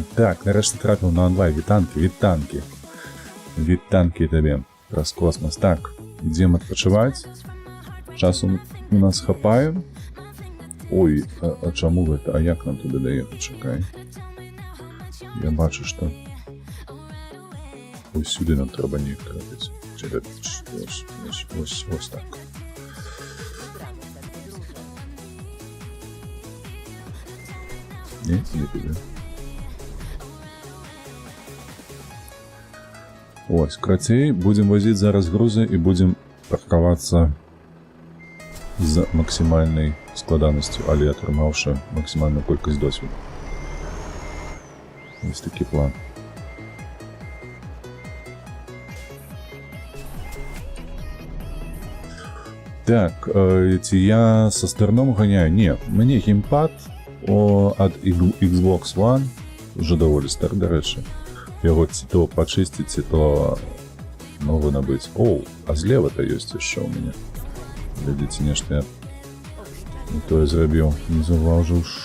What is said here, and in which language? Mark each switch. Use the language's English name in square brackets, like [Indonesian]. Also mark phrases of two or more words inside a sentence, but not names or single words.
[Belarusian] Так, нарэшце трапіў на онлайн. Вітанкі табе праз космос. Так, ідзем адпачываць. Часу у нас хапае. Ой, а чаму гэта? А як нам туды даехаць? Чакай. [Ukrainian] Я бачу, што ось сюди нам треба неяк трапіць. Ось так. Не піде. Ось, [Belarusian] крацей, будем возить зараз грузы і будем паркавацца з максімальнай складанасцю, але атрымаўшы максімальную колькасць досведу. [Ukrainian] Ось такі план. [Belarusian] Так, ці я со стерном ганяю? Не, мені геймпад ад Xbox One уже даволі стар, да рэчы. Яго ці то пачысціць, ці то новы набыць. Оу, а злева-то ёсць яшчэ ў мяне. Глядзіце, нешта я не тое зрабіў, не заўважыў.